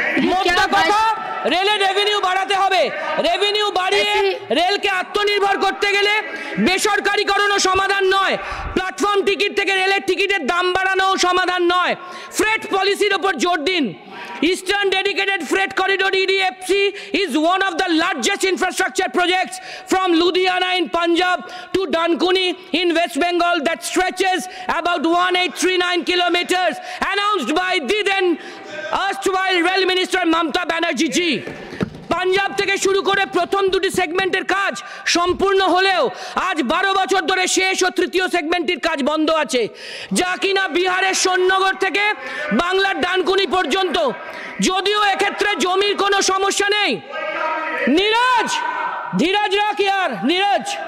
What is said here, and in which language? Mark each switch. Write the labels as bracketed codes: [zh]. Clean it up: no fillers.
[bn] মোদ্দা কথা, রেলের রেভিনিউ বাড়াতে হবে। রেভিনিউ বাড়িয়ে রেলকে আত্মনির্ভর করতে গেলে বেসরকারীকরণও সমাধান নয়, প্ল্যাটফর্ম টিকিট থেকে রেলের টিকিটের দাম বাড়ানোও সমাধান নয়। ফ্রেট পলিসির ওপর জোর দিন। [en] Eastern Dedicated Freight Corridor EDFC is one of the largest infrastructure projects from Ludhiana in Punjab to Dankuni in West Bengal that stretches about 1839 kilometers, announced by the then erstwhile Rail Minister Mamata Banerjee ji. [bn] Punjab থেকে শুরু করে প্রথম দুটি সেগমেন্টের কাজ সম্পূর্ণ হলেও আজ 12 বছর ধরে শেষ ও তৃতীয় সেগমেন্টের কাজ বন্ধ আছে, যা কিনা বিহারের সোননগর থেকে বাংলার ডানকুনি পর্যন্ত। যদিও এক্ষেত্রে জমির কোনো সমস্যা নেই। নীরজ, [hi] ধীরজ রাখ ইয়ার, [bn] নীরজ।